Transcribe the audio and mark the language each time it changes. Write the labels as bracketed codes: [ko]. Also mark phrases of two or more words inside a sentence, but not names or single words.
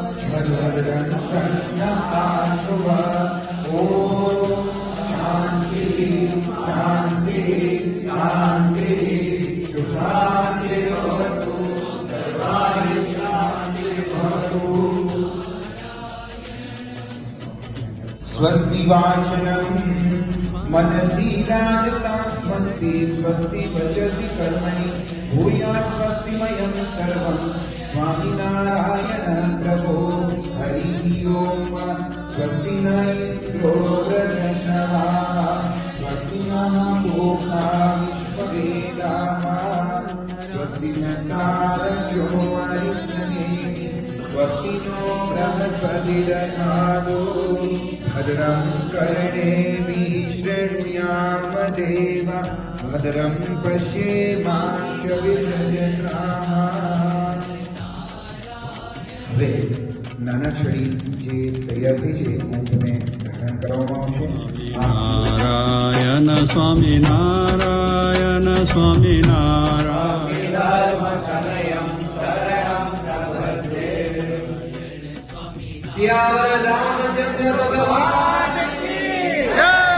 [sa] भद्रन्तन्नः ओम शांति शांति शांति सुशांतिर्भवतु सर्वाय शांतिर्भवतु. स्वस्ति वाचनम मनसि राजता स्वस्ति स्वस्ति वचसि कर्मणि भूयात् स्वस्तिमयं सर्वं स्वामिनारायण प्रभो. हरि ओम. स्वस्ति न इन्द्रो वृद्धश्रवाः स्वस्ति नः पूषा विश्ववेदाः स्वस्ति नस्तारश्यो अरिष्टनेमिः स्वस्ति नो बृहस्पतिर्दधातु भद्रं कर्णेभिः शृणुयाम देवा भद्रं पश्येमाक्षभिर्यजत्राः. [gu] હવે નાના છડી જે તૈયાર થઈ છે હું તમે ધારણ કરવામાં આવશે. નારાયણ સ્વામિનારાયણ સ્વામિનારાયણ. [hi] सियावर रामचंद्र भगवान की जय.